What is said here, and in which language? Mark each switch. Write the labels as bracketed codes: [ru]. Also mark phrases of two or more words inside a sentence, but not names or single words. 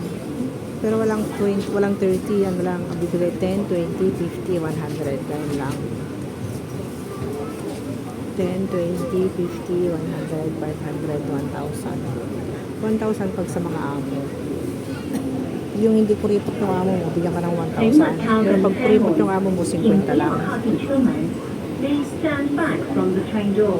[tl] Pero walang 20, walang 30, ano lang, ang bibigay 10, 20, 50, 100, ganun lang. 10, 20, 50, 100, 500, 1,000. 1,000 pag sa mga amo. Yung hindi kuripot yung amo mo, bigyan ka ng 1,000. Pero pag kuripot yung amo mo, 50 lang. [zh] 请不要靠近车门。 [en] Please stand back from the train door.